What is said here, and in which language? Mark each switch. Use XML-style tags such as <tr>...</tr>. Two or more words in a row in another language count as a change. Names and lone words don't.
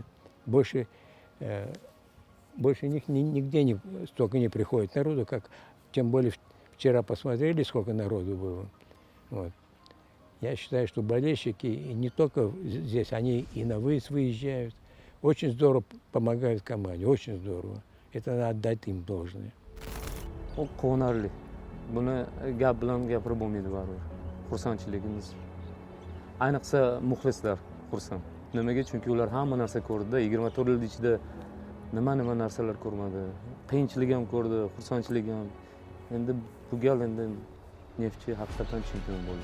<ru>Больше них нигде столько не приходит народу, как тем более вчера посмотрели, сколько народу было. Вот. Я считаю, что болельщики и не только здесь, они и на выезд выезжают. Очень здорово помогают команде, очень здорово. Это надо отдать им должное.</ru> <uz>Quvonarli. Buni gap bilan gapirib bo'lmaydi baribir. Xursandchiligimiz. Ayniqsa muxlislar xursand. Nimaga? Chunki ular hamma narsa ko'rdi. 24 yil ichida nima narsalar ko'rmadi. Qiyinchilik ham ko'rdi, xursandchilik ham. Endi bu gal endi Neftchi haqiqatan chempion bo'ldi.</uz>